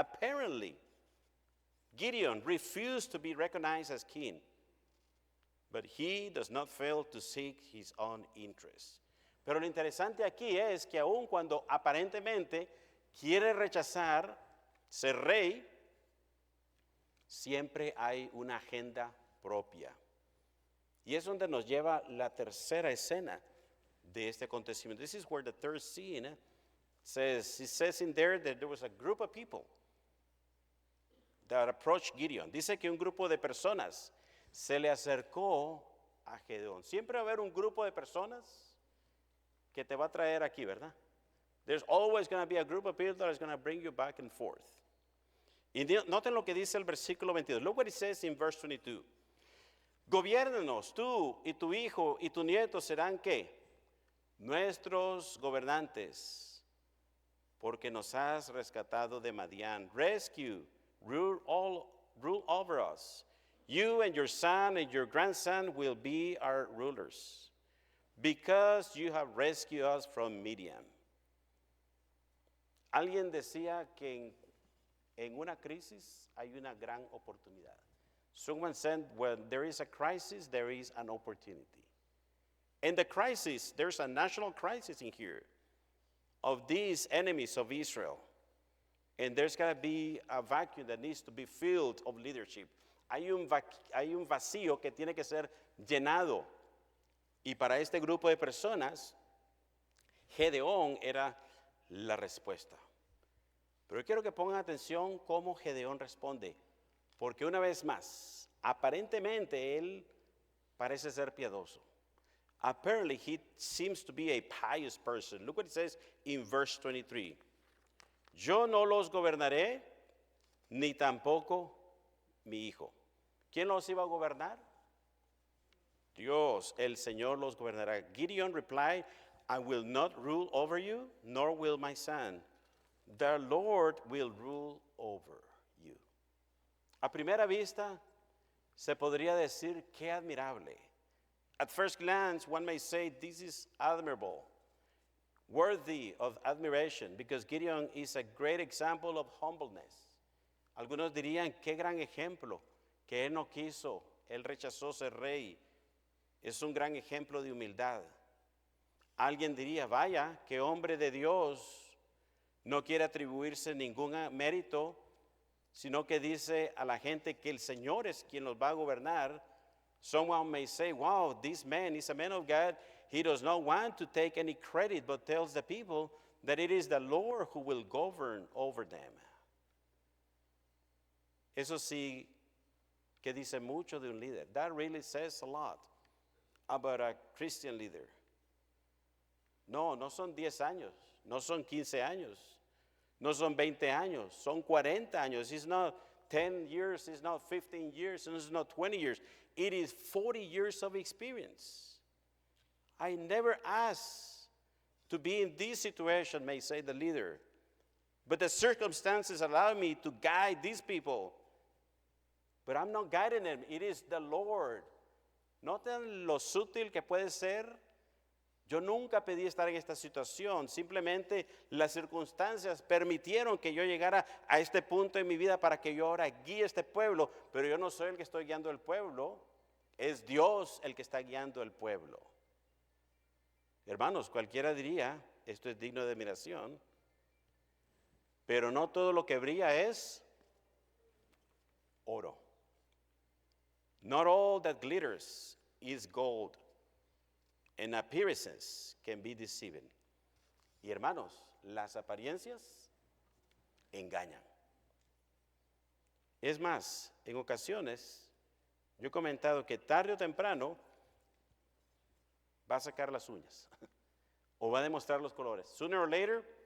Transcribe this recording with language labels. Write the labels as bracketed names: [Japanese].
[English] Apparently, Gideon refused to be recognized as king, but he does not fail to seek his own interests. [Spanish] Pero lo interesante aquí es que aun cuando aparentemente quiere rechazar ser rey, siempre hay una agenda propia. Y es donde nos lleva la tercera escena de este acontecimiento. [English] This is where the third scene says, it says in there that there was a group of people that approached Gideon. [Spanish] Dice que un grupo de personas se le acercó a Gedeón. Siempre va a haber un grupo de personas que te va a traer aquí, ¿verdad? [English] There's always going to be a group of people that is going to bring you back and forth. [Spanish] Y noten lo que dice el versículo 22. [English] Look what it says in verse 22. [Spanish] Gobiérnanos, tú y tu hijo y tu nieto serán ¿qué? Nuestros gobernantes, porque nos has rescatado de Madián. [English] Rescue, rule over us. You and your son and your grandson will be our rulers, because you have rescued us from Midian. [Spanish] Alguien decía que en una crisis hay una gran oportunidad. [English] Someone said, when there is a crisis, there is an opportunity. In the crisis, there's a national crisis in here of these enemies of Israel. And there's got to be a vacuum that needs to be filled of leadership. [Spanish] Hay un vacío que tiene que ser llenado. Y para este grupo de personas, Gedeón era la respuesta. Pero quiero que pongan atención cómo Gedeón responde. Porque una vez más, aparentemente él parece ser piadoso. [English] Apparently he seems to be a pious person. Look what it says in verse 23. [Spanish] Yo no los gobernaré, ni tampoco mi hijo. ¿Quién los iba a gobernar? Dios, el Señor los gobernará. [English] Gideon replied, I will not rule over you, nor will my son. The Lord will rule over you. [Spanish] A primera vista, se podría decir, qué admirable. [English] At first glance, one may say, this is admirable, worthy of admiration, because Gideon is a great example of humbleness. [Spanish] Algunos dirían, qué gran ejemplo, que él no quiso, él rechazó ser rey. Es un gran ejemplo de humildad. Alguien diría, vaya, qué hombre de Dios, no quiere atribuirse ningún mérito, sino que dice a la gente que el Señor es quien los va a gobernar. [English] Someone may say, wow, this man is a man of God. He does not want to take any credit, but tells the people that it is the Lord who will govern over them. [Spanish] Eso sí que dice mucho de un líder. [English] That really says a lot about a Christian leader. [Spanish] No son 10 años, no son 15 años. No son 20 años, son 40 años. [English] It's not 10 years, it's not 15 years, and it's not 20 years. It is 40 years of experience. I never asked to be in this situation, may say the leader. But the circumstances allow me to guide these people. But I'm not guiding them, it is the Lord. [Spanish] ¿Notan lo sutil que puede ser? Yo nunca pedí estar en esta situación, simplemente las circunstancias permitieron que yo llegara a este punto en mi vida para que yo ahora guíe este pueblo, pero yo no soy el que estoy guiando el pueblo, es Dios el que está guiando el pueblo. Hermanos, cualquiera diría, esto es digno de admiración, pero no todo lo que brilla es oro. [English] Not all that glitters is gold. And appearances can be deceiving. [Spanish] Y hermanos, las apariencias engañan. Es más, en ocasiones, yo he comentado que tarde o temprano va a sacar las uñas o va a demostrar los colores. [English] Sooner or later,